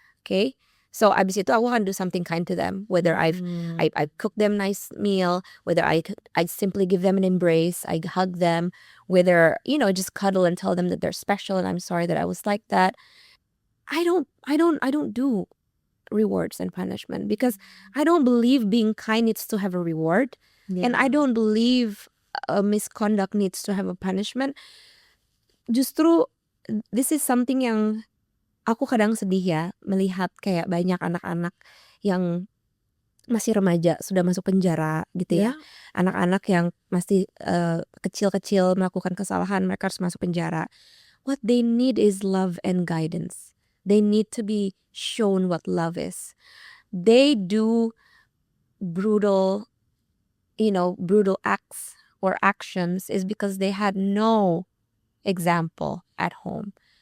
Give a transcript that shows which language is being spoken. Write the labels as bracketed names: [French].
[English] Okay, so [Indonesian] abis itu aku akan [English] do something kind to them. Whether I cook them nice meal, whether I simply give them an embrace, I hug them, whether just cuddle and tell them that they're special and I'm sorry that I was like that. I don't do rewards and punishment because I don't believe being kind needs to have a reward, and I don't believe a misconduct needs to have a punishment. [Indonesian] Justru [English] this is something [Indonesian] yang aku kadang sedih ya melihat kayak banyak anak-anak yang masih remaja sudah masuk penjara gitu ya. Anak-anak yang masih kecil-kecil melakukan kesalahan, mereka harus masuk penjara. [English] What they need is love and guidance. They need to be shown what love is. They do brutal acts or actions is because they had no example at home.